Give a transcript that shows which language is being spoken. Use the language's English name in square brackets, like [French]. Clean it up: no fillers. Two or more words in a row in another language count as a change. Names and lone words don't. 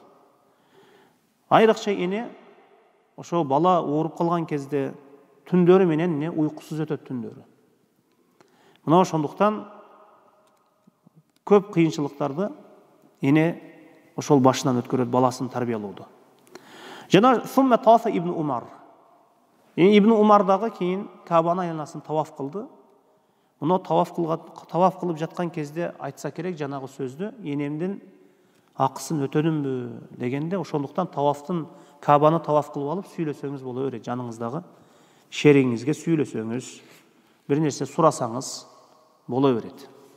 [Kyrgyz] Айрыкча эне ошо бала ооруп калган кезде, түндөрү менен не уйкусуз өтөт түндөрү. Мына ошондуктан көп кыйынчылыктарды эне ошол башынан өткөрөт баласын тарбиялоодо. Жана [Arabic] ثم طاف [Kyrgyz] ибн Умар. Ибн Умар дагы кийин Кабаны айланасын таваф кылды. Мына таваф кылып жаткан кезде айтса керек жанагы сөздү, энемдин акысын өтөдүмбү дегенде, ошондуктан тавафтын Кабаны таваф кылып алып сүйлөсөңүз боло берет. Жаныңыздагы шериңизге сүйлөсөңүз, бир нерсе сурасаңыз боло берет.